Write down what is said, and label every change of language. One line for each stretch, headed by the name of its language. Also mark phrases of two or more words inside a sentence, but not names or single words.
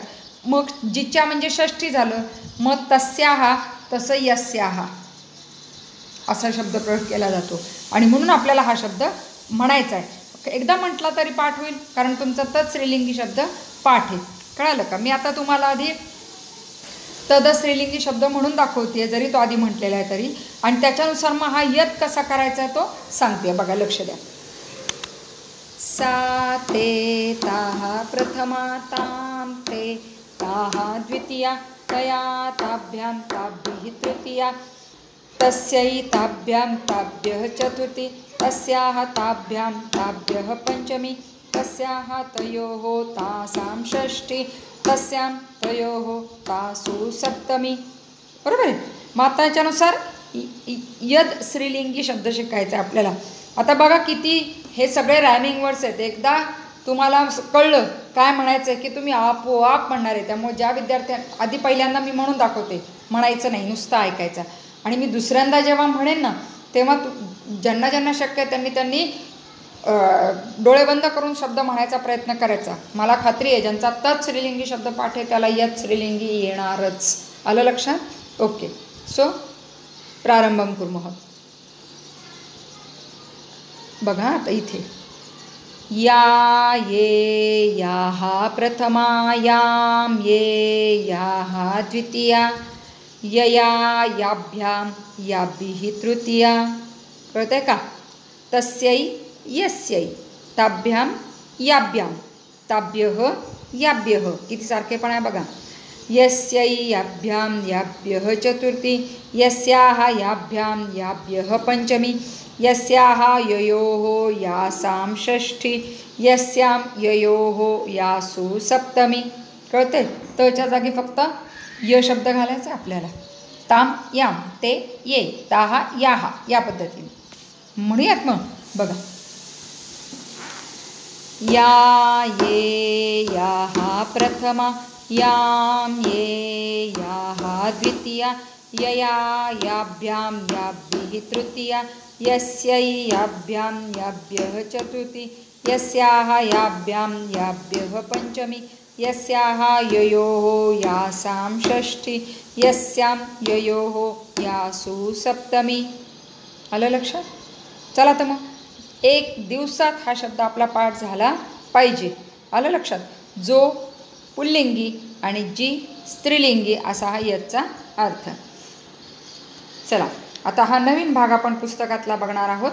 Marathi: मग जिच्या म्हणजे षष्ठी झालं. मग तस्याहा तसं यस्याहा असा शब्द प्रयोग केला जातो आणि म्हणून आपल्याला हा शब्द म्हणायचा आहे. एकदा म्हटला तरी पाठ होईल, कारण तुमचा तत् स्त्रीलिंगी शब्द पाठ आहे. कळालं का? मी आता तुम्हाला आधी तद स्त्रीलिंगी शब्द म्हणून दाखवते, जरी तो आधी म्हटलेला आहे तरी. आणि त्याच्यानुसार मग हा यद कसा करायचा आहे तो सांगते. बघा, लक्ष द्या.
Sanskrit: सा ते ताहा प्रथमा ताम ते ताहा द्वितीया तया ताभ्यां ताभ्यः तृतीया तस्यै ताभ्यां ताभ्यः चतुर्थी तस्याः ताभ्यां ताभ्यः पंचमी तस्याः तयोः तासां षष्ठी तस्यां तयोः तासु सप्तमी.
Marathi: बरोबर आहे? माताच्यानुसार यद स्त्रीलिंगी शब्द शिकायचा आहे आपल्याला. आता बघा किती हे सगळे
English: rhyming words
Marathi: आहेत. एकदा तुम्हाला कळलं काय म्हणायचं आहे की तुम्ही आपोआप म्हणणार आहे. त्यामुळे ज्या विद्यार्थ्यां आधी पहिल्यांदा मी म्हणून दाखवते, म्हणायचं नाही, नुसतं ऐकायचं. आणि मी दुसऱ्यांदा जेव्हा म्हणेन ना तेव्हा ज्यांना ज्यांना शक्य आहे त्यांनी डोळे बंद करून शब्द म्हणायचा प्रयत्न करायचा. मला खात्री आहे ज्यांचा तत् स्त्रीलिंगी शब्द पाठ आहे त्याला यद स्त्रीलिंगी येणारच. आलं लक्षात?
English: OK. So
Sanskrit: प्रारंभं कुर्मः.
Marathi: बघा आता इथे
Sanskrit: या ये याः प्रथमा यां ये याः द्वितीया यया याभ्यां याभिः तृतीया.
Marathi: कळतंय का?
Sanskrit: तस्यै यस्यै ताभ्यां याभ्यां ताभ्यः याभ्यः.
Marathi: किती सारखेपण आहे बघा.
Sanskrit: यस्यै याभ्यां याभ्यः चतुर्थी यस्याः याभ्यां याभ्यः पंचमी यस्याः ययोः यासां षष्ठी यस्यां ययोः यासु सप्तमी.
Marathi: कळते? तच्या जागी फक्त य शब्द घालायचा आपल्याला.
Sanskrit: ताम याम ते ये ताहा याहा
Marathi: या पद्धतीने म्हणूयात. मग बघा,
Sanskrit: या ये याः प्रथमा यां ये याः द्वितीया यया याभ्यां याभिः तृतीया यस्यै याभ्यां याभ्यः चतुर्थी यस्याः याभ्यां याभ्यः पंचमी यस्याः ययोः यासां षष्ठी यस्यां ययोः यासु सप्तमी.
Marathi: आलं लक्षात? चला तर मग एक दिवसात हा शब्द आपला पाठ झाला पाहिजे. आलं लक्षात? जो पुल्लिंगी आणि जी स्त्रीलिंगी असा हा यदचा अर्थ. चला आता हा नवीन भाग आपण पुस्तकातला बघणार आहोत.